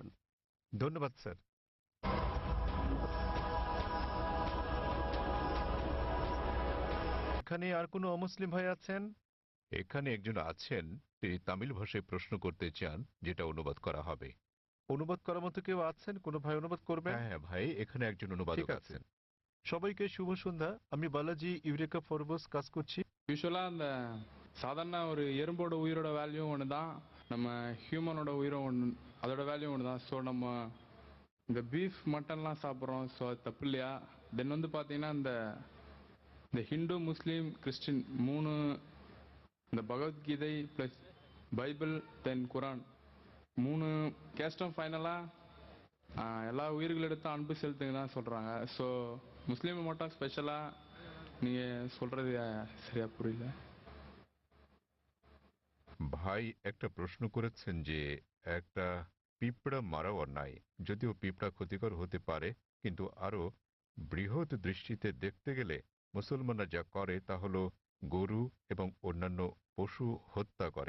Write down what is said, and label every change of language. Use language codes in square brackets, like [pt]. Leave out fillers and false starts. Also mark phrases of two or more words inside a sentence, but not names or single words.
[bn] ধন্যবাদ স্যার। এখানে আর কোনো অমুসলিম ভাই আছেন? এখানে একজন আছেন, তিনি তামিল ভাষায় প্রশ্ন করতে চান, যেটা অনুবাদ করা হবে। অনুবাদ করার মতো কেউ আছেন? কোনো ভাই অনুবাদ করবেন? হ্যাঁ ভাই, এখানে একজন অনুবাদক আছেন। সবাইকে শুভ সন্ধ্যা। আমি বালাজি ইউরেকা ফরবস কাজ করছি। [ta] யூஸ்வலாக அந்த சாதாரண ஒரு எறும்போட உயிரோட வேல்யூ ஒன்று தான், நம்ம ஹியூமனோட உயிரும் ஒன்று, அதோட வேல்யூ ஒன்று தான். ஸோ நம்ம இந்த [en] beef muttonலாம் [ta] சாப்பிட்றோம், ஸோ அது தப்பு இல்லையா? தென் வந்து பார்த்தீங்கன்னா இந்த ஹிந்து முஸ்லீம் கிறிஸ்டின் மூணு, இந்த பகவத்கீதை ப்ளஸ் பைபிள் தென் குரான் மூணு [en] casteஉம் finalலாக [ta] எல்லா உயிர்களிடத்தும் அன்பு செலுத்துங்க தான் சொல்கிறாங்க. ஸோ முஸ்லீமை மட்டும் ஸ்பெஷலாக நீங்கள் சொல்கிறது சரியா புரியல। [bn] ভাই একটা প্রশ্ন করেছেন যে একটা পিঁপড়া মারা অন্যায়, যদিও পিঁপড়া ক্ষতিকর হতে পারে, কিন্তু আরো বৃহৎ দৃষ্টিতে দেখতে গেলে মুসলমানরা যা করে তা হলো গরু এবং অন্যান্য পশু হত্যা করে।